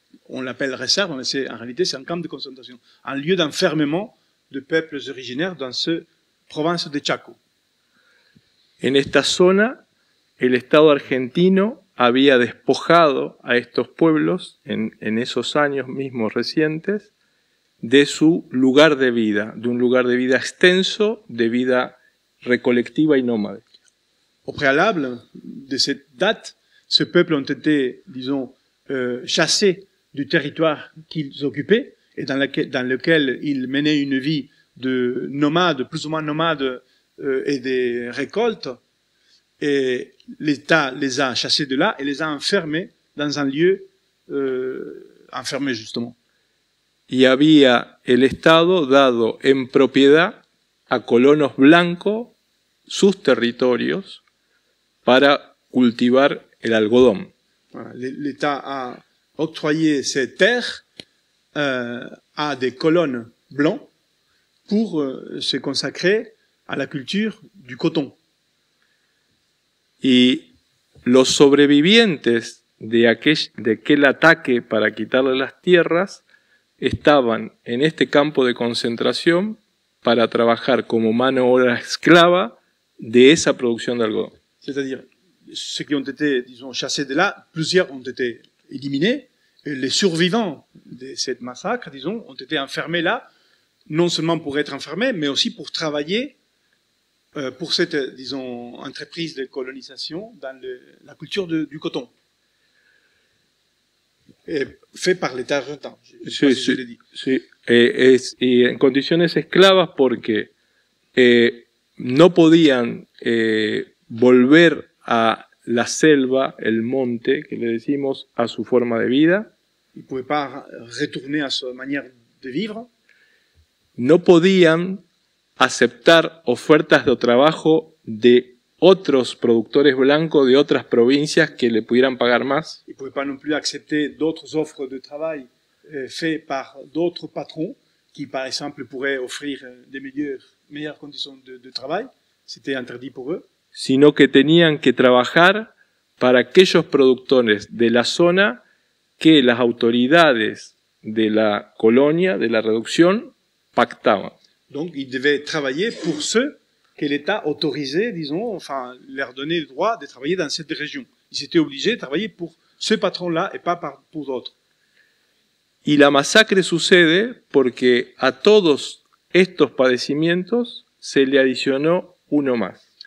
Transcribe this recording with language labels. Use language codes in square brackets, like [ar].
[fr] On l'appelle réserve, mais en réalité c'est un camp de concentration, un lieu d'enfermement de peuples originaires dans cette province de Chaco. [es] En esta zona, el Estado argentino había despojado a estos pueblos en esos años mismos recientes de su lugar de vida, de un lugar de vida extenso, de vida recolectiva y nómade. [fr] Au préalable de cette date, ce peuple ont été, disons, chassés du territoire qu'ils occupaient et dans lequel ils menaient une vie de nomade, plus ou moins nomade, et des récoltes. Et l'État les a chassés de là et les a enfermés dans un lieu enfermé justement. [es] Y había el Estado dado en propiedad a colonos blancos sus territorios para cultivar el algodón. [fr] Voilà, l'État a octroyé ces terres à des colons blancs pour se consacrer à la culture du coton. [es] Y los sobrevivientes de aquel ataque para quitarle las tierras estaban en este campo de concentración para trabajar como mano de obra esclava de esa producción de algodón. [fr] C'est-à-dire, ceux qui ont été, disons, chassés de là, plusieurs ont été éliminés, et les survivants de cette massacre, disons, ont été enfermés là, non seulement pour être enfermés, mais aussi pour travailler pour cette, disons, entreprise de colonisation dans la culture du coton. Fait par l'État argentin. [es] Sí, sí, sí. Y en condiciones esclavas porque no podían volver a la selva, el monte, que le decimos, a su forma de vida. [fr] Ils ne pouvaient pas retourner à sa manière de vivre. [es] No podían aceptar ofertas de trabajo de otros productores blancos de otras provincias que le pudieran pagar más. [fr] Ils ne pouvaient pas non plus accepter d'autres offres de travail faites par d'autres patrons qui, par exemple, pourraient offrir des meilleures conditions de travail. C'était interdit pour eux. [es] Sino que tenían que trabajar para aquellos productores de la zona que las autoridades de la colonia, de la reducción, pactaban. [fr] Donc, ils devaient travailler pour ceux que l'État autorisait, disons, enfin, leur donnait le droit de travailler dans cette région. Ils étaient obligés de travailler pour ce patron-là et pas pour d'autres. [es] Y la masacre sucede porque a todos estos padecimientos se le adicionó uno más.